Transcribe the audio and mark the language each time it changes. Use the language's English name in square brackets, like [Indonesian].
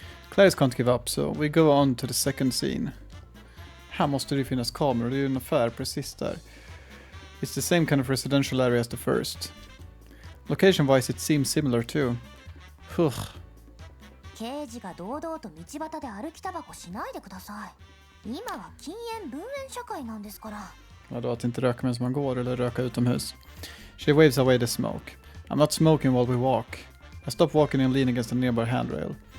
[English] Clarice can't give up, so we go on to the second scene. [Swedish] Här måste det ju finnas kameror, det är ju en affär precis där. [English] It's the same kind of residential area as the first. Location-wise it seems similar too. [Japanese] 刑事が堂々と道端で歩きタバコしないでください。今は禁煙分煙社会なんですから。 [Swedish] Vadå, att inte röka medan man går eller röka utomhus? [English] She waves away the smoke. I'm not smoking while we walk. I stop walking and lean against the nearby handrail.